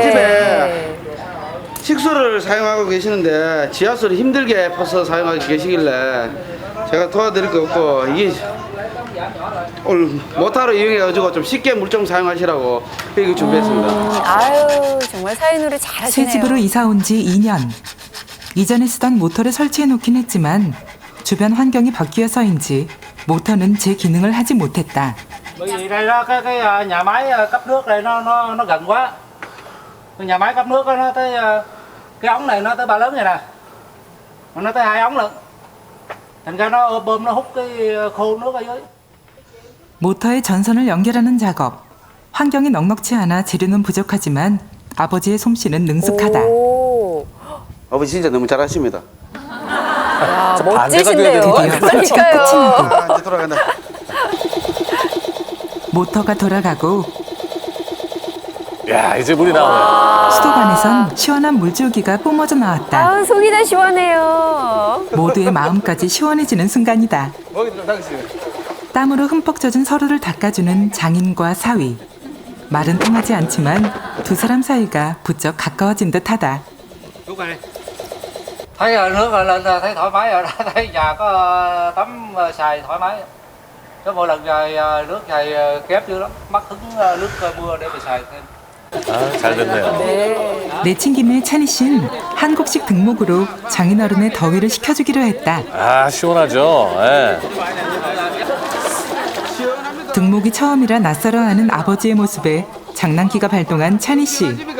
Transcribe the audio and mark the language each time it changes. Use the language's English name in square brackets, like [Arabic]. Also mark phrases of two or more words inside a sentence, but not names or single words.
[Korean] 집에 식수를 사용하고 계시는데 지하수를 힘들게 퍼서 사용하고 계시길래 제가 도와드릴 거 없고 이게 오늘 모터를 이용해가지고 좀 쉽게 물 좀 사용하시라고 이거 준비했습니다. 아유, 정말 사회놀이 잘하시네요. 새 집으로 이사 온 지 2년. 이전에 쓰던 모터를 설치해 놓긴 했지만 주변 환경이 바뀌어서인지 모터는 제 기능을 하지 못했다. [Vietnamese] Bởi vì đây đó cái nhà máy cấp nước đây nó gần quá. Cái nhà máy cấp nước đó, nó tới cái ống này nó tới 3 lớn này nè. Mà nó tới 2 ống lận. Thành ra nó bơm nó hút cái khô nước ở dưới. [Korean] 모터의 전선을 연결하는 작업. 환경이 넉넉치 않아 재료는 부족하지만 아버지의 솜씨는 능숙하다. 오, 아버지 진짜 너무 잘하십니다. 야, 반대가 멋지신데요. 돼야 되는 거 드디어 설치가 끝이 그러니까요. 나고 이제 돌아간다. 모터가 돌아가고 야, 이제 물이 나오네. 수도관에선 시원한 물줄기가 뿜어져 나왔다. 아, 속이 다 시원해요. 모두의 마음까지 시원해지는 순간이다. 땀으로 흠뻑 젖은 서로를 닦아주는 장인과 사위. 말은 통하지 않지만 두 사람 사이가 부쩍 가까워진 듯하다. [Vietnamese] Lúc này thấy nước lên thấy thoải mái rồi đó, thấy nhà có tắm xài thoải mái. Chứ mỗi lần nước xài kém dữ lắm, mắc hứng nước mưa để mà xài thêm. [Korean] 아, 잘 됐네요. 내친김에 찬희 씨는 한국식 등목으로 장인어른의 더위를 식혀주기로 했다. 아, 시원하죠. 예. 등목이 처음이라 낯설어하는 아버지의 모습에 장난기가 발동한 찬희 씨.